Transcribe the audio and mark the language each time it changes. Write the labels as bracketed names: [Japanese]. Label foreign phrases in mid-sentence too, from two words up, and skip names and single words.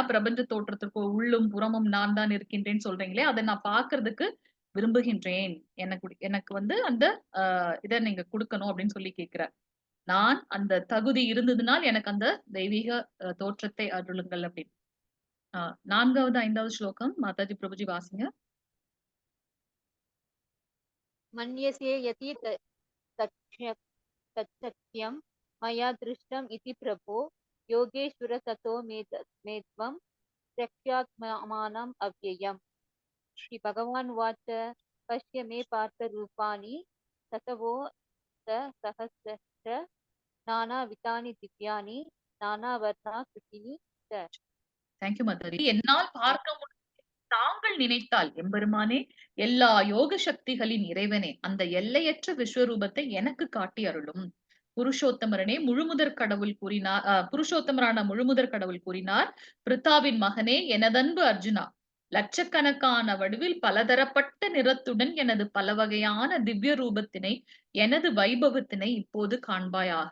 [Tamil] பிரபஞ்ச தோற்றத்திற்கு உள்ளும், புறமும் நான் தான் இருக்கின்றேன்னு சொல்றீங்களே, அத நான் பார்க்கறதுக்கு விரும்புகின்றேன். எனக்கு வந்து அந்த இத நீங்க குடுக்கணும் அப்படின்னு சொல்லி கேட்கிறார். நான் அந்த தகுதி இருந்ததுனால் எனக்கு அந்த தெய்வீக தோற்றத்தை அருளுங்கள் அப்படின்னு. 4வது, 5வது ஸ்லோகம் மாதாஜி, பிரபுஜி வாசிங்க. [Sanskrit] मन्यसे यति तच्छक्यं मया दृष्टम् इति प्रभो योगेश्वर ततो मे त्वं प्रख्यात्मानम् अव्ययम्. श्री भगवान् उवाच पश्य मे पार्थ रूपाणि ततवो सहस्रश्च नानाविधानि दिव्यानि नानावर्णाकृतीनि च. [Tamil] தேங்க்யூ மாதாஜி. என்னால் பார்க்க தாங்கள் நினைத்தால் எம்பெருமானே, எல்லா யோக சக்திகளின் இறைவனே, அந்த எல்லையற்ற விஸ்வரூபத்தை எனக்கு காட்டி அருளும். புருஷோத்தமரனே, முழுமுதற் கடவுள் கூறினார். புருஷோத்தமரான முழுமுதற் கடவுள் கூறினார், பிரித்தாவின் மகனே, எனதன்பு அர்ஜுனா, லட்சக்கணக்கான வடிவில் பலதரப்பட்ட நிறத்துடன் எனது பல வகையான திவ்ய ரூபத்தினை, எனது வைபவத்தினை இப்போது காண்பாயாக.